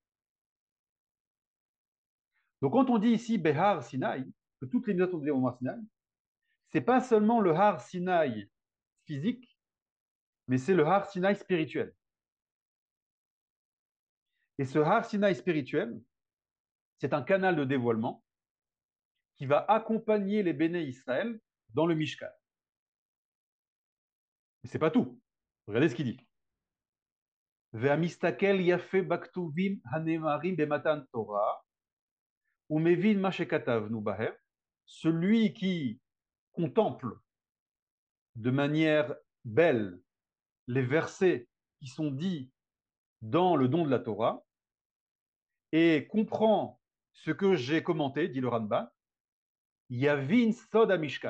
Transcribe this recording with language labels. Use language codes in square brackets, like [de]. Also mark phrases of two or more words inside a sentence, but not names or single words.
[fr] Donc quand on dit ici [he] בהר סיני, [fr] que toutes les mitzvot ont dit au mont Sinaï, c'est pas seulement le Har Sinaï physique, mais c'est le Har Sinaï spirituel. Et ce Har Sinaï spirituel, c'est un canal de dévoilement qui va accompagner les [he] בני ישראל [fr] dans le Mishkan. Mais c'est pas tout. Regardez ce qu'il dit. [he] והמסתכל יפה בכתובים הנאמרים במתן תורה ומבין מה שכתבנו בהם. [fr] Celui qui contemple de manière belle les versets qui sont dits dans le don de la Torah et comprend ce que j'ai commenté, dit le Ranban, [he] יבין סוד המשכן.